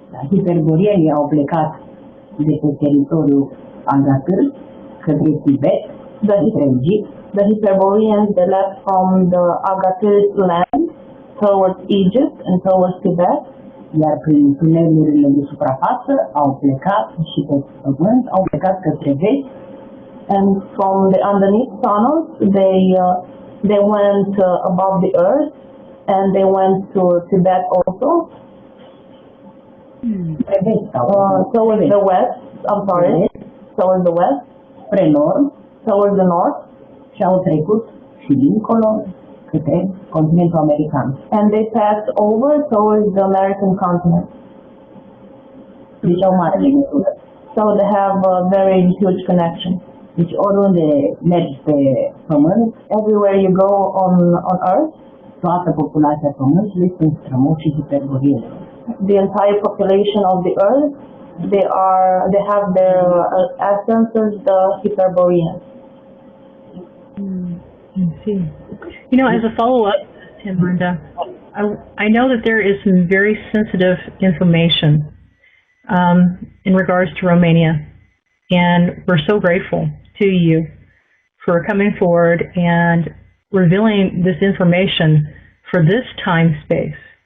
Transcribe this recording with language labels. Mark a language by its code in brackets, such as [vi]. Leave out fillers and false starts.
[ro] Hiperborienii au plecat de pe teritoriul Agarthei către Tibet, către Egipt. [en] The Hyperboreans, they left from the Agarthei land towards Egypt and towards Tibet. [ro] Iar prin tunelurile de suprafață au plecat și pe pământ, au plecat către vest. [en] And from the underneath tunnels, they went above the earth, and they went to Tibet also. Towards the west, I'm sorry, towards the west, [ro] spre nord, [en] towards the north, [ro] și au trecut și dincolo către continentul american. [en] and they passed over towards the American continent. [ro] Deci au mare legătură. [en] So they have a very huge connection. [ro] Deci oriunde mergi pe pământ, [en] Everywhere you go on Earth, [ro] toată populația pământului sunt strămoșii hiperboreeni. [en] the entire population of the Earth, they have their ascendances, the Hyperboreans. I see. You know, as a follow-up, Tamarinda, I know that there is some very sensitive information in regards to Romania, and we're so grateful to you for coming forward and revealing this information for this time space.